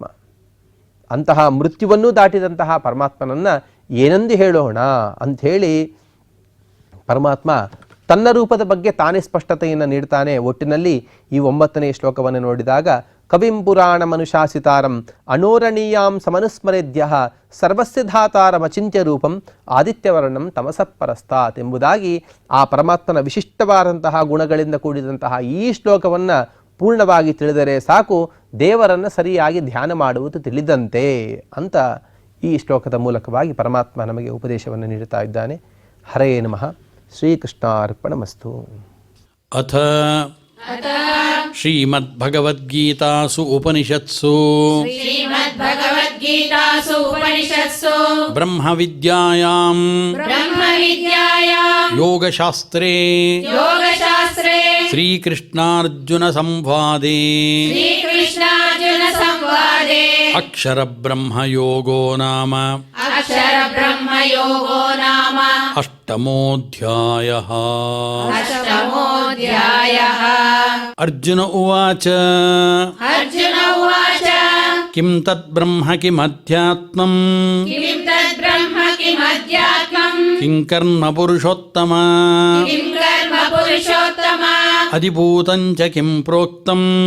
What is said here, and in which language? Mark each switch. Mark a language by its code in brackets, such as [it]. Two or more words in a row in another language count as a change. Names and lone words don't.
[kn] ಅಂತಹ ಮೃತ್ಯುವನ್ನೂ ದಾಟಿದಂತಹ ಪರಮಾತ್ಮನನ್ನು ಏನೆಂದು ಹೇಳೋಣ ಅಂಥೇಳಿ ಪರಮಾತ್ಮ ತನ್ನ ರೂಪದ ಬಗ್ಗೆ ತಾನೇ ಸ್ಪಷ್ಟತೆಯನ್ನು ನೀಡ್ತಾನೆ. ಒಟ್ಟಿನಲ್ಲಿ ಈ 9ನೇ ಶ್ಲೋಕವನ್ನು ನೋಡಿದಾಗ [sa] कविं पुराण मनुशासितारं अनोरणीयां समनुस्मरेद्य सर्वस्य धातारमचिंत्य रूपं आदित्यवर्णं तमसः परस्तात् [kn] ಎಂಬುದಾಗಿ ಆ ಪರಮಾತ್ಮನ ವಿಶಿಷ್ಟವಾದಂತಹ ಗುಣಗಳಿಂದ ಕೂಡಿದಂತಹ ಈ ಶ್ಲೋಕವನ್ನು ಪೂರ್ಣವಾಗಿ ತಿಳಿದರೆ ಸಾಕು, ದೇವರನ್ನು ಸರಿಯಾಗಿ ಧ್ಯಾನ ಮಾಡುವುದು ತಿಳಿದಂತೆ ಅಂತ ಈ ಶ್ಲೋಕದ ಮೂಲಕವಾಗಿ ಪರಮಾತ್ಮ ನಮಗೆ ಉಪದೇಶವನ್ನು ನೀಡುತ್ತಾ ಇದ್ದಾನೆ. [sa] हरे नमः. श्रीकृष्णार्पणमस्तु. अथ श्रीमद्भगवद्गीतासु उपनिषत्सु ब्रह्मविद्यायां योगशास्त्रे श्रीकृष्णार्जुन संवादे अक्षरब्रह्मयोगो नाम अष्टमोऽध्यायः. अर्जुन उवाच किं तद्ब्रह्म किमध्यात्मं किं कर्म पुरुषोत्तम अधिभूतं च किं प्रोक्तं